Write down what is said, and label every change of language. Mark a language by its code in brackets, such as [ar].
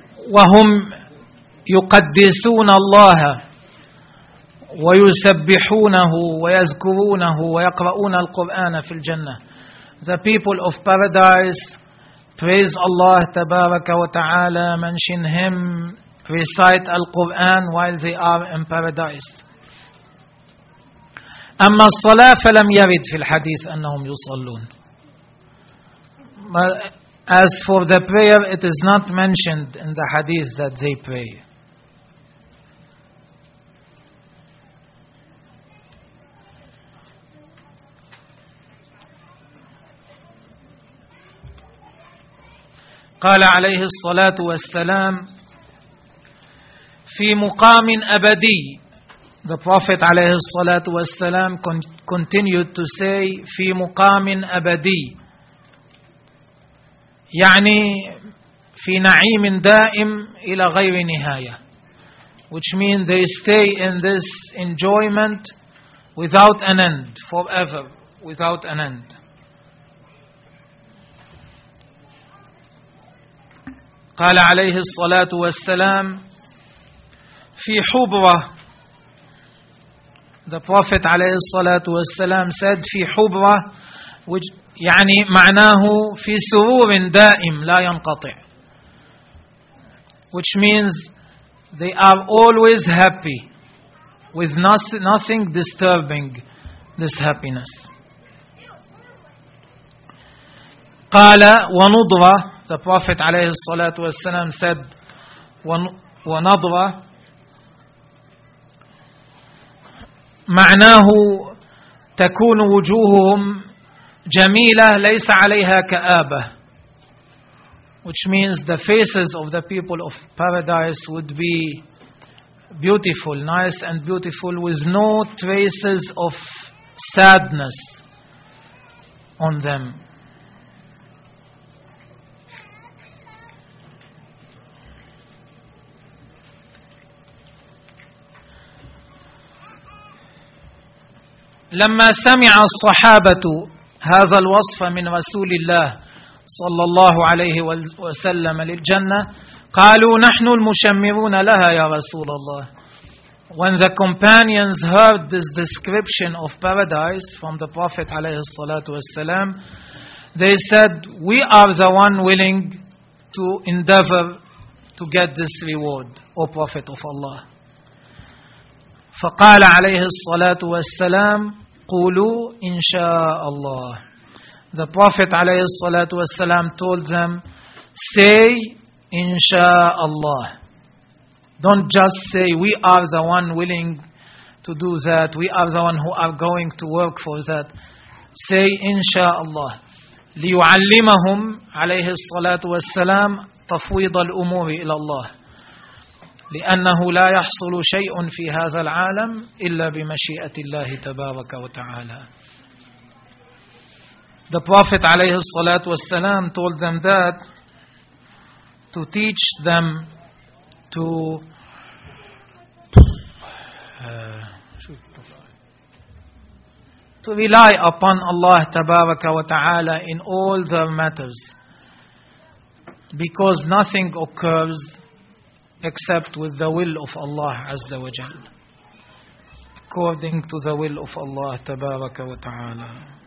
[ar] وهم يقدسون الله ويسبحونه ويذكرونه ويقرؤون القرآن في الجنة. [en] The people of paradise praise Allah تبارك وتعالى, mention Him, recite Al-Quran while they are in paradise. [ar] أما الصلاة فلم يرد في الحديث أنهم يصلون. [en] As for the prayer, it is not mentioned in the hadith that they pray. [ar] قال عليه الصلاة والسلام في مقام أبدي. [en] The Prophet عليه الصلاة والسلام continued to say [ar] في مقام أبدي يعني في نعيم دائم إلى غير نهاية, [en] which means they stay in this enjoyment without an end, forever without an end. [ar] قال عليه الصلاة والسلام في حبرة. [en] The Prophet عليه الصلاة والسلام said [ar] في حبرة [en] which [ar] يعني معناه في سرور دائم لا ينقطع, [en] which means they are always happy with nothing disturbing this happiness. [ar] قال ونضرة. [en] The Prophet [ar] عليه الصلاة والسلام [en] said [ar] ونضرة معناه تكون وجوههم جميلة ليس عليها كآبة, [en] which means the faces of the people of paradise would be beautiful, nice and beautiful, with no traces of sadness on them. [ar] لما سمع الصحابة هذا الوصف من رسول الله صلى الله عليه وسلم للجنة قالوا نحن المشمرون لها يا رسول الله. [en] When the companions heard this description of paradise from the Prophet عليه الصلاة والسلام, they said, we are the one willing to endeavor to get this reward, O Prophet of Allah. [ar] فقال عليه الصلاة والسلام قولوا إن شاء الله. [en] The Prophet عليه الصلاة والسلام told them, say [ar] إن شاء الله. [en] Don't just say we are the one willing to do that, we are the one who are going to work for that. Say [ar] إن شاء الله. ليعلمهم عليه الصلاة والسلام تفويض الأمور إلى الله, لأنه لا يحصل شيء في هذا العالم إلا بمشيئة الله تبارك وتعالى. [en] The Prophet عليه الصلاة والسلام told them that to teach them to rely upon Allah تبارك وتعالى in all their matters, because nothing occurs except with the will of Allah Azza wa Jal, according to the will of Allah Tabaraka wa Ta'ala.